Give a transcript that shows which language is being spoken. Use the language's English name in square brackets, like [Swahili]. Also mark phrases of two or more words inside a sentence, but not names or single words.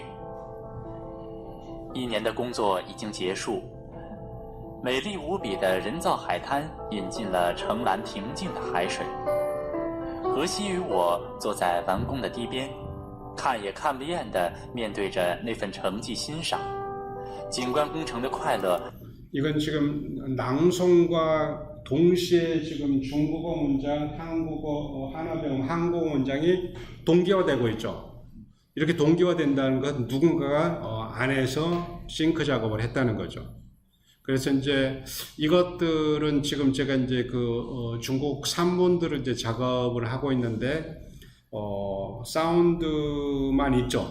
[Chinese] 一年的工作已经结束，美丽无比的人造海滩引进了澄蓝平静的海水。荷西与我坐在完工的堤边，看也看不厌地面对着那份成绩欣赏。景观工程的快乐。 [Korean] 이건 지금 낭송과 동시에 지금 중국어 문장, 한국어, 하나병, 한국어 문장이 동기화되고 있죠. 이렇게 동기화된다는 건 누군가가 안에서 싱크 작업을 했다는 거죠. 그래서 이제 이것들은 지금 제가 이제 중국 산문들을 이제 작업을 하고 있는데, 사운드만 있죠.